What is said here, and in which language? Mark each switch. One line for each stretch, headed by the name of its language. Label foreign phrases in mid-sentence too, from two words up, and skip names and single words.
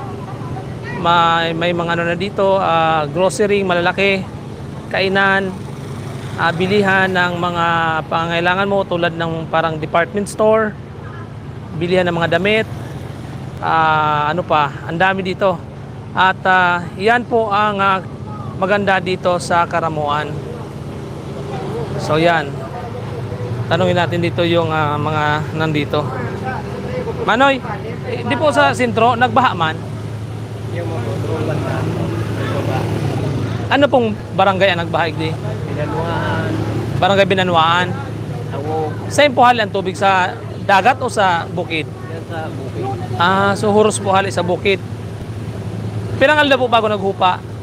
Filipino: May mga na dito, grocery malalaki, kainan, bilihan ng mga pangangailangan mo tulad ng parang
English: department store,
Filipino: bilihan ng mga damit, ang dami dito. At yan po ang maganda dito sa Karamoan. So yan, tanungin natin dito yung mga nandito.
Bikol: Manoy, di po sa sentro nagbaha man? Ano pong barangay ang nagbaha di? Binanwaan. Barangay Binanwaan. Tawog. Saan po hali ang tubig, sa dagat o sa bukid? Yan sa bukid. So huros po hali sa bukid. Pirang alda po bago naghupa?